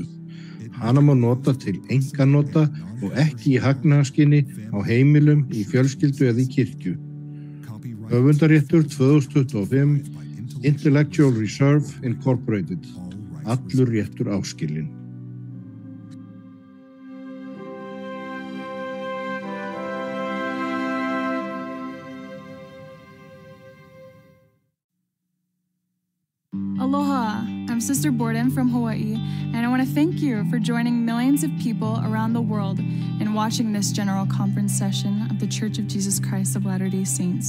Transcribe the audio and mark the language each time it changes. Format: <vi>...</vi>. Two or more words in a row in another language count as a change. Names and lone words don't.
<is>Hana má nota til einkanota og ekki í hagnaðarskyni á heimilum, í fjölskyldu eða í kirkju. Höfundaréttur 2025 Intellectual Reserve Incorporated. Allur réttur áskilinn.</is> <en>Aloha, I'm Sister Borden from Hawaii, and I want to thank you for joining millions of people around the world in watching this General Conference session of the Church of Jesus Christ of Latter-day Saints.</en>